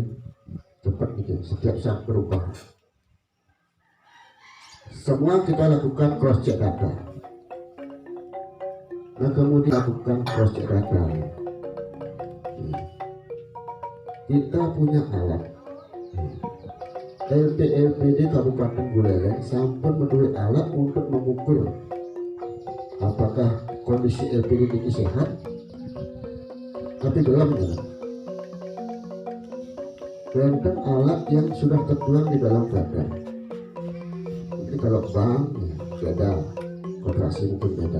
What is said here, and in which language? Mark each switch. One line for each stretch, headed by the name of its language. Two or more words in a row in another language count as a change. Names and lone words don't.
Indonesian: Cepat gitu, setiap saat berubah. Semua kita lakukan
English: cross check data.
Indonesian: Nah kemudian lakukan
English: cross check data.
Indonesian: Kita punya alat. LPD Kabupaten Buleleng
Balinese: sampun menduwe
Indonesian: alat untuk mengukur apakah kondisi LPD ini sehat, tapi belum ya. Tentang alat yang sudah tertuang di dalam perda. Jadi kalau bank ya, beda, koperasi mungkin beda.